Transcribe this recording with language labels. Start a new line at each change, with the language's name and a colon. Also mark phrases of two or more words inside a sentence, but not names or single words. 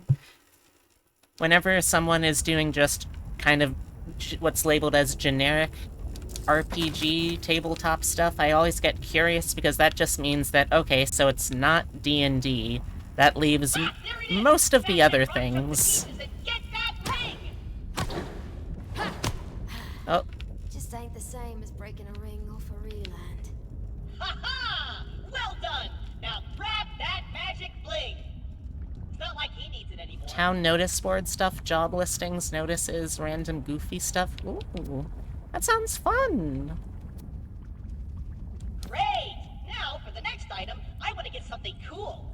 English: Whenever someone is doing just kind of what's labeled as generic RPG tabletop stuff, I always get curious because that just means that, okay, so it's not D&D. That leaves most of the other things. Oh. Just ain't the same as breaking a ring off a reland. Ha-ha! Well done! Now grab that magic bling! It's not like he needs it anymore. Town notice board stuff, job listings, notices, random goofy stuff. Ooh, that sounds fun! Great! Now, for the next item, I want to get something cool.